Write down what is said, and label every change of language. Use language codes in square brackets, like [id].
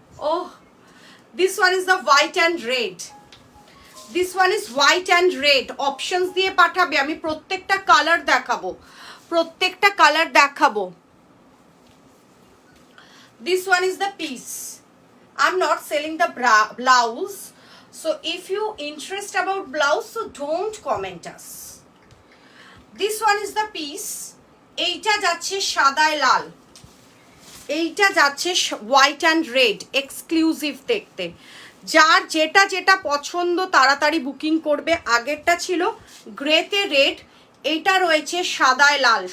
[en] Oh, this one is the white and red. This one is white and red. [bn] Options দিয়ে পাঠাবে, আমি প্রত্যেকটা colour দেখাবো, প্রত্যেকটা কালার দেখাবো। [en] This one is the piece. I'm not selling the blouse, so if you interest about blouse, so don't comment us. This one is the piece. [bn] এইটা যাচ্ছে সাদায় লাল, এইটা যাচ্ছে [en] White and red. [bn] এক্সক্লুসিভ দেখতে। যার যেটা যেটা পছন্দ তাড়াতাড়ি বুকিং করবে। আগেরটা ছিল গ্রেতে রেড, এইটা রয়েছে সাদায় লাল।